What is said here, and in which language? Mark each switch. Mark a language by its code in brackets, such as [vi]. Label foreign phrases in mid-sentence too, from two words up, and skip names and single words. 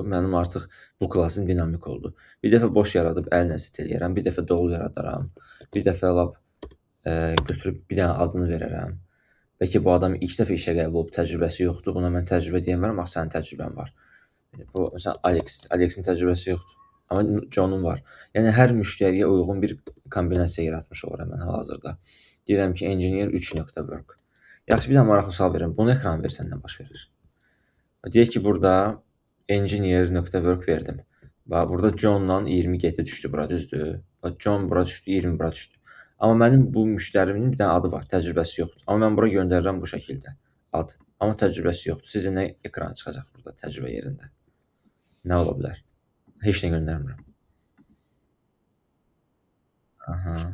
[az] Mənim artıq bu klasın dinamik oldu. Bir dəfə boş yaradıb əllə set eləyərəm, bir dəfə dolu yaradaram, bir dəfə lap götürüb bir dənə adını verərəm. Bəlkə bu adam ilk dəfə işə qəbul olub, təcrübəsi yoxdur. Buna mən təcrübə deyəmərəm, axı sənin təcrübən var. Bu məsələn Alexin təcrübəsi yoxdur. Amma John'un var. Yəni hər müştəriyə uyğun bir kombinasiya yaratmış oluram mən hal-hazırda. Deyirəm ki, [en] engineer 3.work. [az] Yaxşı, bir dənə maraqlı sual verirəm. Bunu ekrana versən nə baş verir? Deyək ki, burada engineer.work verdim. Bax, burada John'la 20 getdi düşdü bura, düzdür? Bax, John bura düşdü, 20 bura düşdü. Amma mənim bu müştərimin bir dənə adı var, təcrübəsi yoxdur. Amma mən bura göndərirəm bu şəkildə. Ad. Amma təcrübəsi yoxdur. Sizcə nə ekrana çıxacaq burada təcrübə yerində? Nə ola bilər? Heç nə göndərmirəm. Aha.